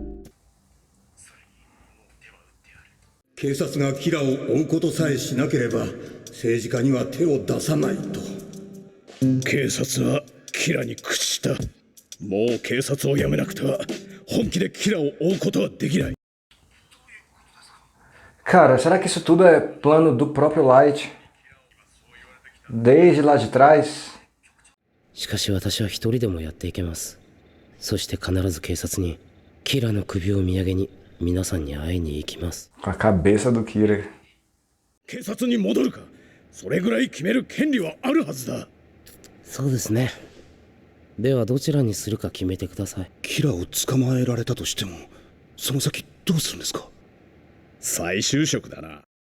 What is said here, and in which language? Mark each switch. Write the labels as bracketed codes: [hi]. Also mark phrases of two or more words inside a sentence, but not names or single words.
[ja] 警察がキラを追うことさえしなければ政治家には手を出さないと。警察はキラに屈した。もう警察を辞めなくては本気でキラを追うことはできない。 [pt] Cara, será que isso tudo é plano do próprio Light? Desde lá de trás? [ja] しかし私は一人でもやっていけます。そして必ず警察にキラの首を土産に皆さんに会いに行きます。 [pt] Com a cabeça do Kira. [ja] 警察に戻るか、それぐらい決める権利はあるはずだ。そうですね。ではどちらにするか決めてください。キラを捕まえられたとしても、その先どうするんですか？再就職だな。